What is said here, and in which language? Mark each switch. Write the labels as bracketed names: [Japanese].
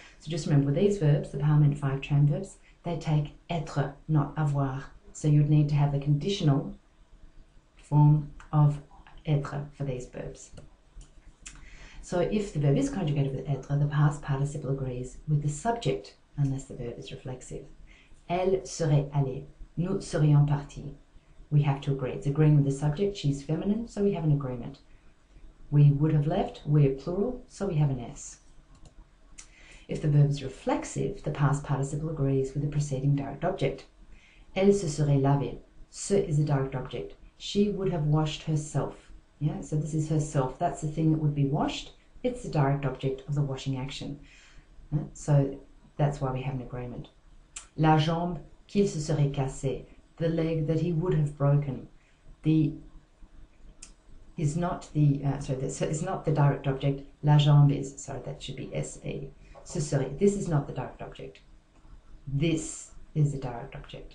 [English] So just remember with these verbs, the Parlement 5 tram verbs, they take être, not avoir. So you'd need to have the conditional form of être for these verbs. So if the verb is conjugated with être, the past participle agrees with the subject unless the verb is reflexive. [French] Elle serait allée, nous serions partis. [English] We have to agree. It's agreeing with the subject, she's feminine, so we have an agreement. We would have left, we're plural, so we have an S. If the verb is reflexive, the past participle agrees with the preceding direct object. [French] Elle se serait lavée. [English] Se is a direct object. She would have washed herself. Yeah, so this is herself. That's the thing that would be washed. It's the direct object of the washing action. So that's why we have an agreement. [French] La jambe qu'il se serait cassée. [English] The leg that he would have broken. Is not the is not the direct object. La jambe is. Sorry, that should be se. Ce serait. This is not the direct object. This is the direct object.